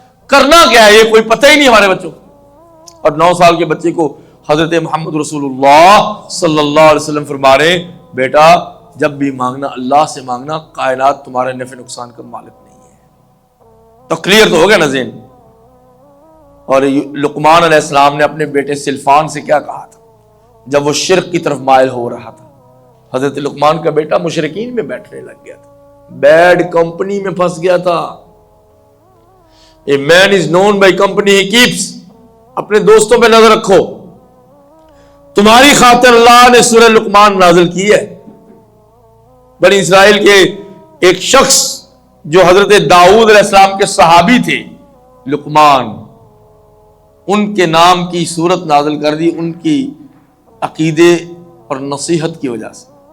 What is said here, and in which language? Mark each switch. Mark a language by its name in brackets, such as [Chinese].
[Urdu] کرنا کیا ہے یہ کوئی پتہ ہی نہیں ہمارے بچوں کو. اور 9 سال کے بچے کو حضرت محمد رسول اللہ صلی اللہ علیہ وسلم فرما رہے ہیں بیٹا جب بھی مانگنا اللہ سے مانگنا, کائنات تمہارے نفع نقصان کا مالک نہیں ہے. تو کلیئر تو ہو گیا نا ذہن. اور لقمان علیہ السلام نے اپنے بیٹے سلفان سے کیا کہا تھا جب وہ شرک کی طرف مائل ہو رہا تھا؟ حضرت لقمان کا بیٹا مشرکین میں بیٹھنے لگ گیا تھا, بیڈ کمپنی میں پھنس گیا تھا. [English] A man is known by company he keeps. [Urdu] اپنے دوستوں پہ نظر رکھو. تمہاری خاطر اللہ نے سورہ لقمان نازل کی ہے. بنی اسرائیل کے ایک شخص جو حضرت داؤد علیہ السلام کے صحابی تھے لقمان, ان کے نام کی سورت نازل کر دی ان کی عقیدے اور نصیحت کی وجہ سے.